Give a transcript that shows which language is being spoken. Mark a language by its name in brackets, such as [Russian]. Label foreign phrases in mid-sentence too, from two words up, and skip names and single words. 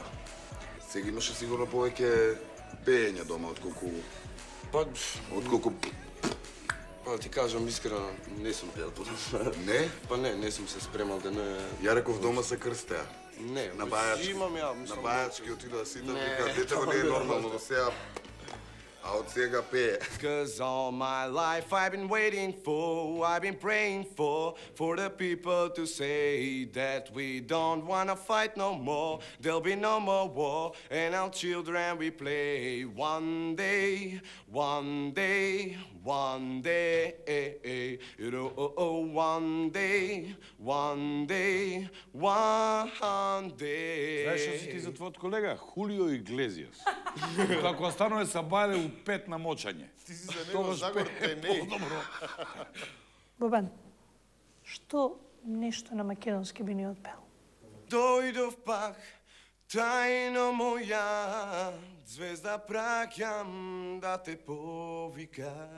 [Macedonian] Сега имаше сигурно повеќе пеење дома, отколку... Па ти кажам искрено, не сум пеел потом. Не? Па не сум се спремал да не... Ја реков дома се крстеа. Не, На бајачки. имам ја, На бајачки отида сите, вика, детево тоа не е не е нормално, до сега... А од сега пее. [English] Cause all my life I've been waiting for, I've been praying for the people to say that we don't wanna fight no more. There'll be no more war, and our children we play one day, one day, one day, you know, one day, one day, one day. [Macedonian] Знаеш што си ти за твојот колега? Хулио Иглезиас. Како станува са бајле у 5 на мочање. Ти си за него Загор Тенеј. Бобан, што нешто на македонски би ни отпел? Дојдов пак, тајно моја, звезда праќам да те повика.